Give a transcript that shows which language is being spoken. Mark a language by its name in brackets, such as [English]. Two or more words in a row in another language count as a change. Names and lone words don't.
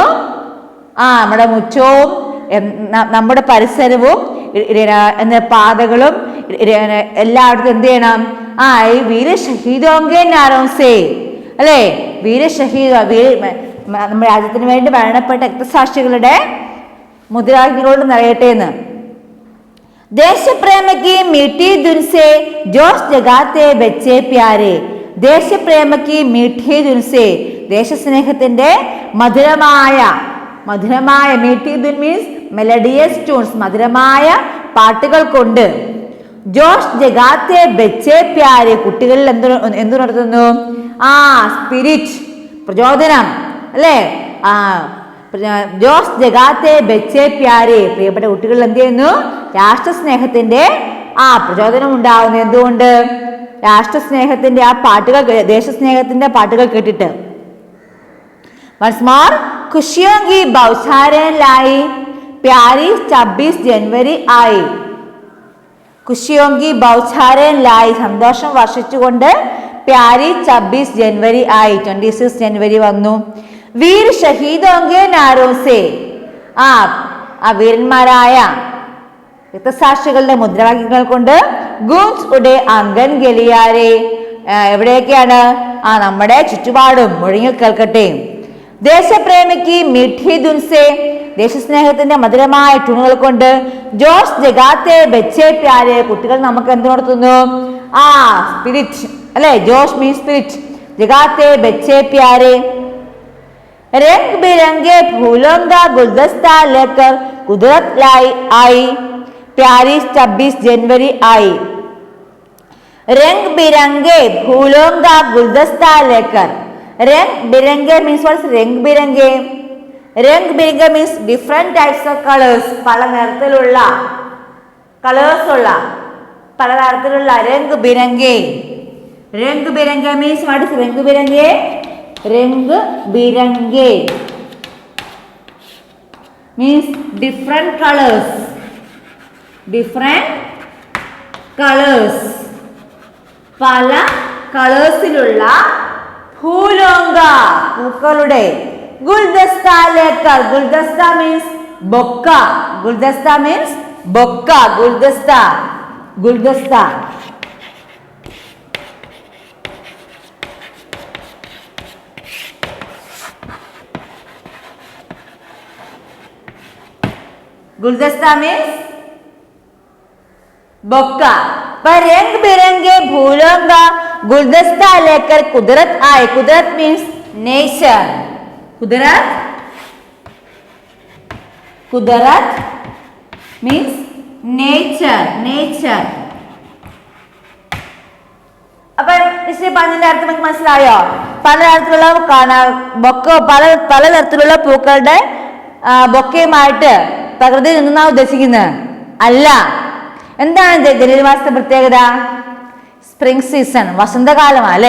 [Malayalam] നമ്മുടെ മുറ്റവും നമ്മുടെ പരിസരവും പാതകളും എല്ലായിടത്തും എന്ത് ചെയ്യണം? ഈ [Hindi] वीर शहीदों के नारों से, [Malayalam] അല്ലേ, വീരഷഹീദ, നമ്മുടെ രാജ്യത്തിന് വേണ്ടി മരണപ്പെട്ട രക്തസാക്ഷികളുടെ മുദ്രാവാക്യങ്ങളോട് നിറയട്ടെ എന്ന്. [Hindi] देशप्रेम की मीठी धुन से जोश जगाते बच्चे प्यारे. देशप्रेम की मीठी धुन से, [Malayalam] ദേശസ്നേഹത്തിന്റെ മധുരമായ [Hindi] मीठी धुन [English] means melodious tunes, [Malayalam] മധുരമായ പാട്ടുകൾ കൊണ്ട്. [Hindi] जोश जगाते बच्चे प्यारे, [Malayalam] കുട്ടികളിൽ എന്ത് നടത്തുന്നു? സ്പിരിറ്റ്, പ്രചോദനം അല്ലേ? [Hindi] जोश जगाते बच्चे प्यारे, [Malayalam] പ്രിയപ്പെട്ട കുട്ടികളിൽ എന്ത് ചെയ്യുന്നു? രാഷ്ട്രസ്നേഹത്തിന്റെ പ്രചോദനം ഉണ്ടാവുന്നു. എന്തുകൊണ്ട്? രാഷ്ട്രസ്നേഹത്തിന്റെ പാട്ടുകൾ, ദേശസ്നേഹത്തിന്റെ പാട്ടുകൾ കേട്ടിട്ട്. [English] Once more, [Hindi] खुशियों की बौछारें लाई, प्यारी 26 जनवरी आई. खुशियों की बौछारें लाई, [Malayalam] സന്തോഷം വർഷിച്ചുകൊണ്ട് [Hindi] प्यारी 26 जनवरी आई, 26 जनवरी [Malayalam] വന്നു. [Hindi] वीर शहीदों के नारों से, [Malayalam] വീരന്മാരായ രക്തസാക്ഷികളുടെ മുദ്രാവാക്യങ്ങൾ കൊണ്ട് [Hindi] गूँज उठे आँगन गलियारे, എവിടെയൊക്കെയാണ്? [Malayalam] നമ്മുടെ ചുറ്റുപാടും മുഴങ്ങി കേൾക്കട്ടെ. [Hindi] देशप्रेम की मीठी धुन से, [Malayalam] ദേശസ്നേഹത്തിന്റെ മധുരമായ ട്യൂണുകൾ കൊണ്ട്. [Hindi] जोश जगाते बच्चे प्यारे, [Malayalam] കുട്ടികൾ നമുക്ക് എന്ത് നടത്തുന്നു? സ്പിരിറ്റ് അല്ലെ? [Hindi] ജോഷ് [English] means spirit, [Hindi] जगाते बच्चे प्यारे. रंग बिरंगे फूलों का गुलदस्ता लेकर कुदरत लाई आई, प्यारी 26 जनवरी आई. रंग बिरंगे फूलों का गुलदस्ता लेकर, रंग बिरंगे [English] means what is [Hindi] रंग बिरंगे? रंग बिरंगे [English] means different types of colors, [Malayalam] പല നിറത്തിലുള്ള കളേഴ്സ് ഉള്ള, പല തരത്തിലുള്ള [Hindi] रंग बिरंगे. रंग बिरंगे [English] means what is [Hindi] रंग बिरंगे? रंग बिरंगे [English] means different colors, different colors, [Malayalam] പല കളേഴ്സിലുള്ള ഫൂലോങ്ക, പൂക്കളുടെ. [Hindi] गुलदस्ता लेकर, गुलदस्ता [English] means bouquet, [Hindi] गुलदस्ता [English] means bouquet, [Hindi] गुलदस्ता, गुलदस्ता. [English] गुलदस्ता means bouquet. [Hindi] पर रंग बिरंगे फूलों का गुलदस्ता लेकर कुदरत आए. [English] कुदरत means nature. [Hindi] कुदरत, कुदरत [English] means nature, nature. [Malayalam] അപ്പൊ പറഞ്ഞതിന്റെ അർത്ഥം നമുക്ക് മനസ്സിലായോ? പലതരത്തിലുള്ള പലതരത്തിലുള്ള പൂക്കളുടെ ബൊക്കയുമായിട്ട് പ്രകൃതി നിന്നാണ് ഉദ്ദേശിക്കുന്നത് അല്ല. എന്താണ് ജനുവരി മാസത്തെ പ്രത്യേകത? [English] spring season, [Malayalam] വസന്തകാലമാണ് അല്ലേ?